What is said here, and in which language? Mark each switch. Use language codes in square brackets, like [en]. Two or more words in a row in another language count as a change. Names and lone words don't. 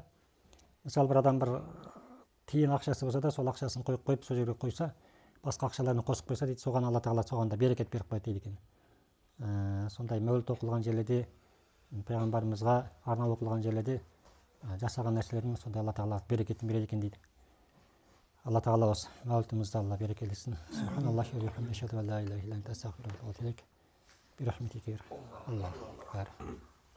[kk] Мысалы бір адам бір тиын ақшасы болса да, сол ақшасын қойып сол жерге қойса, басқа ақшаларын қосып қойса дейді, соған Алла тағала соған да берекет беріп қояды дейді екен. Сондай мәуліт оқылған жерлерде, пайғамбарымызға арналып оқылған жерлерде жасаған нәрселердің сонда Алла тағала берекетін береді екен дейді. Алла тағала осы мәулітімізді Алла берекелесін. [ar] سبحان الله وبحمده أشهد أن لا إله إلا أنت أستغفرك وأتوب إليك. برحمتك الله أكبر.